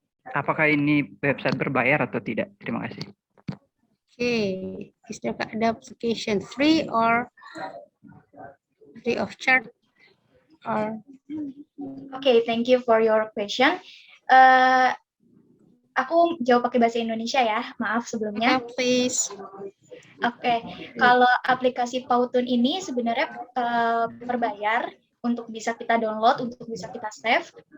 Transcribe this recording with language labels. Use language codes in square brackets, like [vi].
[id] Apakah ini website berbayar atau tidak? Terima kasih. [en] Okay, is the application free or free of charge? Or Okay, thank you for your question. [id] Aku jawab pakai bahasa Indonesia ya, maaf sebelumnya. [en] please. [id] Oke, kalau aplikasi Pautun ini sebenarnya berbayar untuk bisa kita download, untuk bisa kita save.